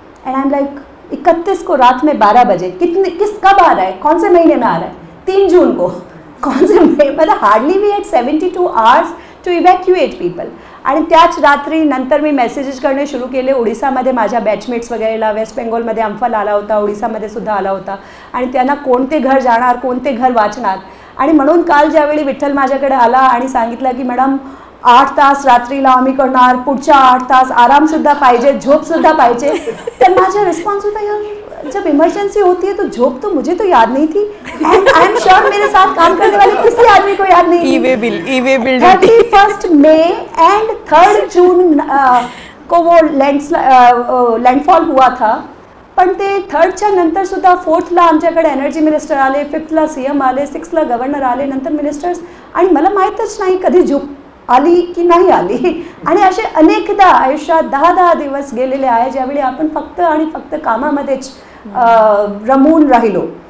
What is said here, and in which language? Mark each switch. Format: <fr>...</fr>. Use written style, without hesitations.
<en>and I am like</en> <hi>31 को रात में 12 बजे, कब आ रहा है, कौन से महीने में आ रहा है, 3 जून को, कौन से महीने, मतलब</hi> <en>Hardly we had 72 hours to evacuate people.</en> <mr>आणि त्याच रात्री नंतर मी मेसेजेस करणे सुरू केले. ओडिसामध्ये माझ्या बॅचमेट्स वगैरेला, वेस्ट बेंगॉलमध्ये अम्फाल आला होता, ओडिसामध्ये सुद्धा आला होता. आणि त्यांना कोणते घर जाणार, कोणते घर वाचणार. आणि म्हणून काल ज्यावेळी विठ्ठल माझ्याकडे आला आणि सांगितलं की मॅडम 8 तास रात्रीला आम्ही करणार, पुढच्या 8 तास आरामसुद्धा पाहिजे, झोपसुद्धा पाहिजे. तर माझा रिस्पॉन्स होता</mr> <hi>यार जब इमरजेंसी होती है तो झोप तो मुझे तो याद नहीं थी.</hi> <en>and I am sure</en> <hi>मेरे साथ काम करने वाले किसी आदमी को याद नहीं. ई-वे बिल 31 मई एंड 3 जून को वो लैंडफॉल हुआ था.</hi> <mr>पण ते थर्डच्या नंतर सुद्धा फोर्थला आमच्याकडे एनर्जी मिनिस्टर आले, फिफ्थला CM आले, सिक्सला गव्हर्नर आले, नंतर मिनिस्टर्स, आणि मला माहीतच नाही कधी झोप आली की नाही आली. आणि असे अनेकदा आयुष्यात 10-10 दिवस गेलेले आहे ज्यावेळी आपण फक्त आणि फक्त कामामध्येच रमून राहिलो.</mr>